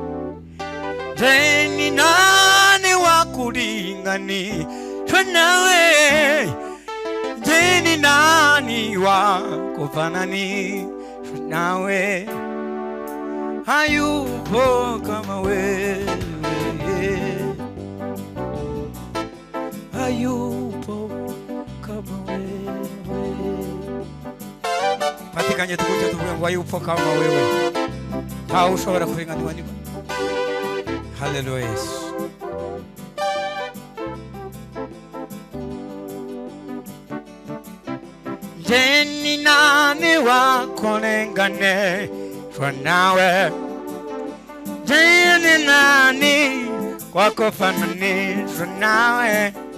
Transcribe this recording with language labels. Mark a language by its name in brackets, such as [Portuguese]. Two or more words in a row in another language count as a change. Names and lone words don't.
[Swahili] Jeni nani wa kulinganishwa nawe Jeni nani wa kufananishwa nawe hayupo kama wewe hayupo kama wewe [Kinyarwanda] Patikanye tukuja tuvuga ngo [Swahili] hayupo kama wewe [Kinyarwanda] ntawe ushobora kurenganirwa niba Hallelujah Yesu [Swahili] Jeni nani wa kulinganishwa nawe Jeni nani wa kufananishwa nawe